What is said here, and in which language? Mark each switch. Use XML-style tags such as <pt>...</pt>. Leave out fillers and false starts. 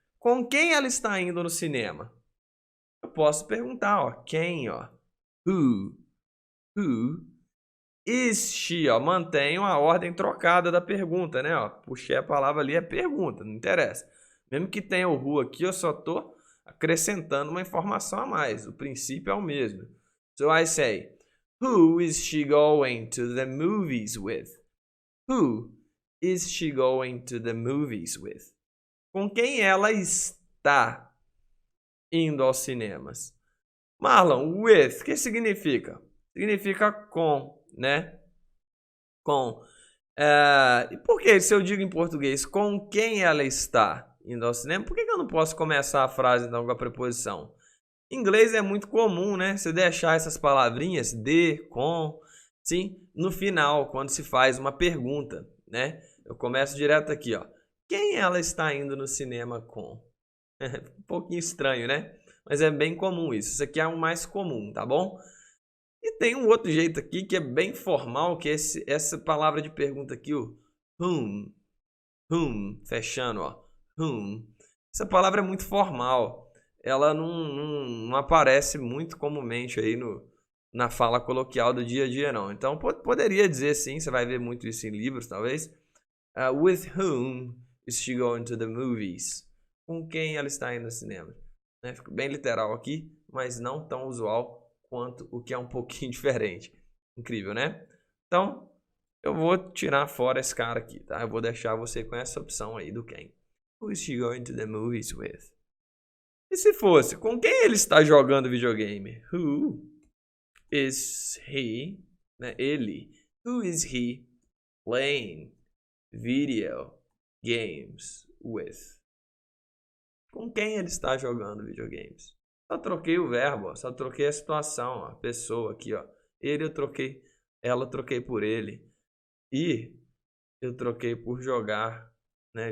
<pt>Com quem ela está indo no cinema? Eu posso perguntar, ó, quem, ó?</pt> <en>Who is she,</en> <pt>ó, mantenho a ordem trocada da pergunta, né, ó, puxei a palavra ali, é pergunta, não interessa. Mesmo que tenha o who aqui, eu só tô acrescentando uma informação a mais, o princípio é o mesmo.</pt> <en>So I say, who is she going to the movies with? Who is she going to the movies with?</en> <pt>Com quem ela está indo aos cinemas? Marlon, with, o que significa? Significa com, né? Com. E por que, se eu digo em português, com quem ela está indo ao cinema, por que eu não posso começar a frase então com a preposição? Em inglês é muito comum, né? Você deixar essas palavrinhas de, com, sim, no final, quando se faz uma pergunta, né? Eu começo direto aqui, ó. Quem ela está indo no cinema com? Um pouquinho estranho, né? Mas é bem comum isso. Isso aqui é o mais comum, tá bom? E tem um outro jeito aqui que é bem formal, que é essa palavra de pergunta aqui, o whom. Whom, fechando, ó. Whom. Essa palavra é muito formal. Ela não aparece muito comumente aí na fala coloquial do dia a dia, não. Então, poderia dizer sim, você vai ver muito isso em livros, talvez.</pt> <en>With whom is she going to the movies?</en> <pt>Com quem ela está indo no cinema? Né? Fico bem literal aqui, mas não tão usual quanto o que é um pouquinho diferente. Incrível, né? Então, eu vou tirar fora esse cara aqui, tá? Eu vou deixar você com essa opção aí do quem.</pt> <en>Who is she going to the movies with?</en> <pt>E se fosse, com quem ele está jogando videogame?</pt> <en>Who is he, né? Ele. Who is he playing video games with?</en> <pt>Com quem ele está jogando videogames? Só troquei o verbo, ó. Só troquei a situação, ó. A pessoa aqui, ó. Ele eu troquei, ela eu troquei por ele. E eu troquei por jogar, né?</pt>